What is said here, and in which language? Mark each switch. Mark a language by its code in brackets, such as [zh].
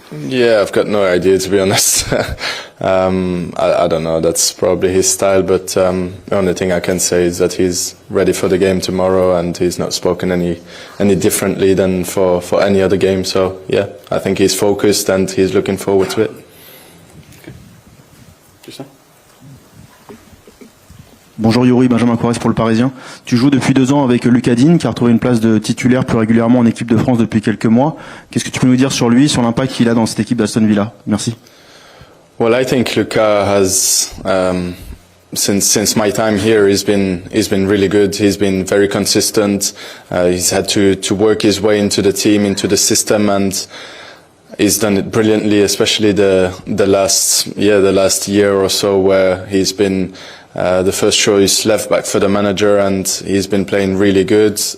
[en] Yeah, I've got no idea, to be honest. I don't know, that's probably his style, but the only thing I can say is that he's ready for the game tomorrow, and he's not spoken any differently than for any other game. So yeah, I think he's focused and he's looking forward to it. [fr] Bonjour Youri, Benjamin Corrèze pour le Parisien. Tu joues depuis 2 ans avec Lucas Digne, qui a retrouvé une place de titulaire plus régulièrement en équipe de France depuis quelques mois. Qu'est-ce que tu peux nous dire sur lui, sur l'impact qu'il a dans cette équipe d'Aston Villa? Merci. [en] Well, I think Luka has, since my time here, he's been really good. He's been very consistent. He's had to work his way into the team, into the system, and he's done it brilliantly, especially the last year or so, where he's been the first choice left back for the manager, and he's been playing really good.